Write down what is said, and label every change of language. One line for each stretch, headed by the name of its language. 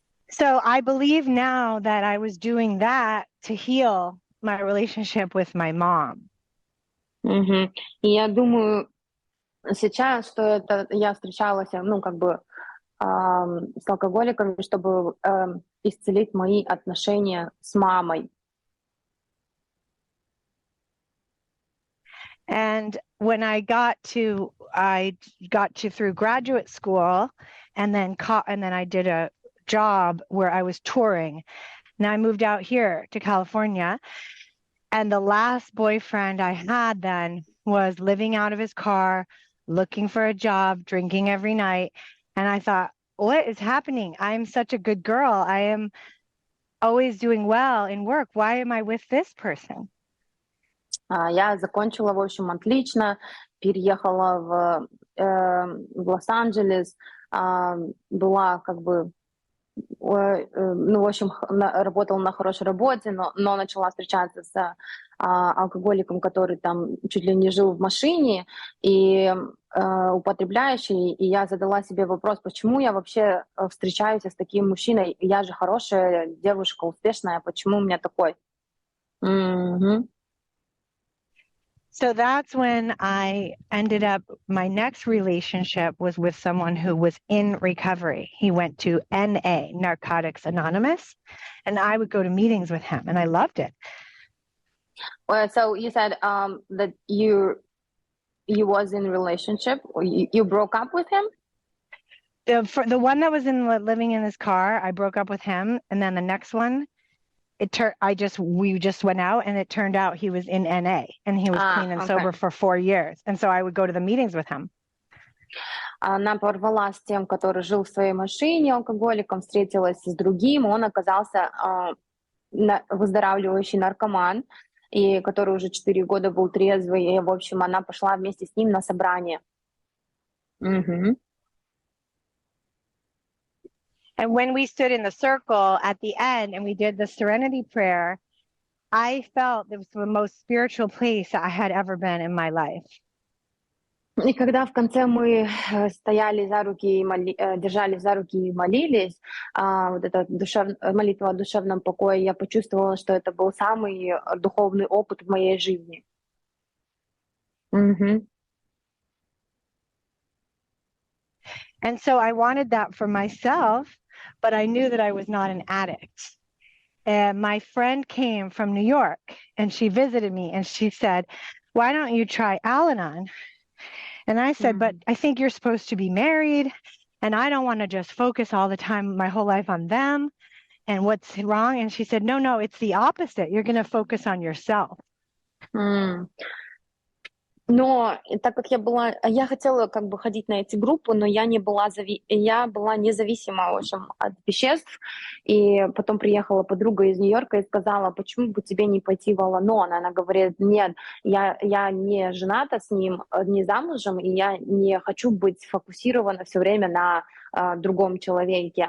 English: So I believe now that I was doing that to heal my relationship with my mom. Мгм.
Russian: И я думаю сейчас, что это я встречалась, с алкоголиками, чтобы исцелить мои отношения с мамой.
English: And when I got to through graduate school, and then I did a job where I was touring. Now I moved out here to California, and the last boyfriend I had then was living out of his car, looking for a job, drinking every night. And I thought, what is happening? I'm such a good girl. I am always doing well in work. Why am I with this person?
Russian: Я закончила, в общем, отлично, переехала в Лос-Анджелес, была в общем, работала на хорошей работе, но начала встречаться с алкоголиком, который там чуть ли не жил в машине, и употребляющий, и я задала себе вопрос, почему я вообще встречаюсь с таким мужчиной, я же хорошая девушка, успешная, почему у меня такой? Мгм.
English: So that's when I ended up, my next relationship was with someone who was in recovery. He went to NA, Narcotics Anonymous, and I would go to meetings with him, and I loved it. Well, so you said that you was in relationship, or you broke up with him? The one that was living in his car, I broke up with him, and then the next one, we just went out, and it turned out he was in NA, and he was clean and sober for 4 years, and so I would go to the meetings with him.
Russian: Она порвала с тем, который жил в своей машине алкоголиком, встретилась с другим, он оказался выздоравливающий наркоман, и который уже 4 года был трезвый, и, в общем, она пошла вместе с ним на собрание. Мгм.
English: And when we stood in the circle at the end and we did the serenity prayer, I felt it was the most spiritual place I had ever been in my life.
Russian: И когда в конце мы стояли за руки и держались за руки и молились, вот эта молитва о душевном покое, я почувствовала, что это был самый духовный опыт в моей жизни. Мгм.
English: And so I wanted that for myself, but I knew that I was not an addict. And my friend came from New York and she visited me and she said, why don't you try Al-Anon? And I said, but I think you're supposed to be married and I don't want to just focus all the time, my whole life on them and what's wrong. And she said, no, it's the opposite. You're going to focus on yourself. М.
Russian: Но так как я хотела ходить на эти группы, но я была независима, в общем, от веществ. И потом приехала подруга из Нью-Йорка и сказала, почему бы тебе не пойти в Ал-Анон? Она говорит, нет, я не жената с ним, не замужем, и я не хочу быть сфокусирована все время на другом человеке.